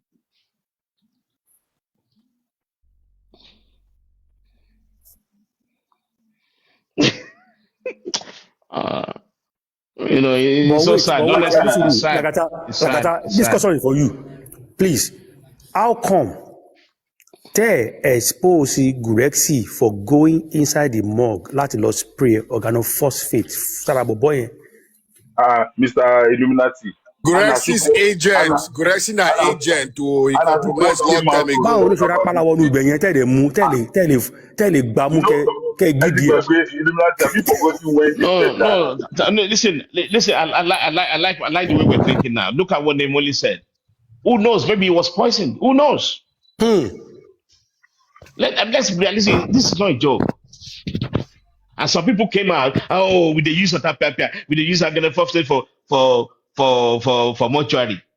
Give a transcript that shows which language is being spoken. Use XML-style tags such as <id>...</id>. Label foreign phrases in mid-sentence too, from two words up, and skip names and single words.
<en>it's so sad. Honestly, it's sad. This question is for you. Please, how come they expose Gurexi for going inside the morgue,</en> <yo>láti lọ</yo> <en>spray organophosphate? Mr. Illuminati. Gurexi's agent, Gurexi na agent to he compromised long time ago.</en> <yo>Báwo ló ṣe rápálá wọnú ibẹ̀ yẹn tẹ́lẹ̀ gbámú kẹ́ gidi ẹ̀?</yo> <en>No, listen. I like the way we're thinking now. Look at what Nemoli said. Who knows? Maybe he was poisoned. Who knows? Let's be realistic. This is not a joke. And some people came out. Oh, with the use of that pepper, with the use of organophosphate for mortuary.</en>